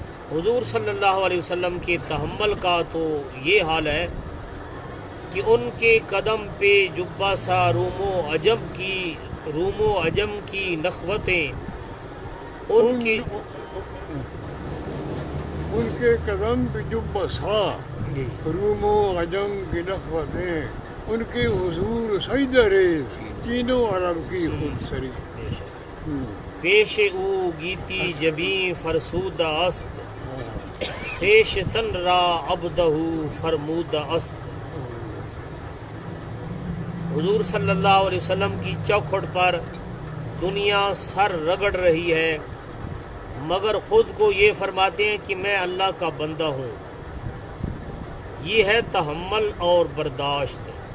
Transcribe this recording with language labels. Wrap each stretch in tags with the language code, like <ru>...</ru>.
<ur>حضور صلی اللہ علیہ وسلم کے تحمل کا تو یہ حال ہے کہ ان کے قدم پہ جبہ سا روم و عجم کی نخوتیں ان کے قدم پہ جبہ سا جی روم و عجم کی نخوتیں ان کے حضور سجدہ ریز تینوں عرب کی خود سری.</ur> <fa>پیش او گیتی جبیں فرسودہ است پیش تن را عبدہ فرمودہ است.</fa> <ur>حضور صلی اللہ علیہ وسلم کی چوکھٹ پر دنیا سر رگڑ رہی ہے مگر خود کو یہ فرماتے ہیں کہ میں اللہ کا بندہ ہوں. یہ ہے تحمل اور برداشت.</ur>